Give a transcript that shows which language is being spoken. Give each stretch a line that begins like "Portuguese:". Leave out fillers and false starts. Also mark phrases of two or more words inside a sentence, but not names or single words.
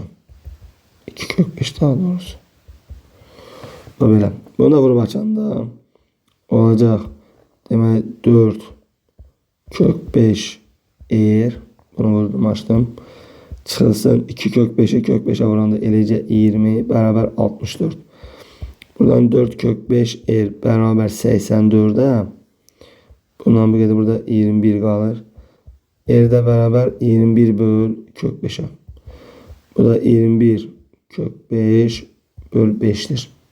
Azerbaijani: 2 kök 5
Turkish: daha doğrusu.
Azerbaijani: Bu belə. Bunu da vurub açanda olacaq. Demək 4 kök 5 R. Bunu vurdum açdım. Çıxılsın 2 kök 5'e kök 5'e vuranda eləcə 20 beraber 64. Buradan 4 kök 5 beraber 84'e.
Turkish: Bundan bir burada 21 kalır.
Azerbaijani: De beraber 21 böl kök 5'e. Bu da 21 kök 5 böl 5'tir.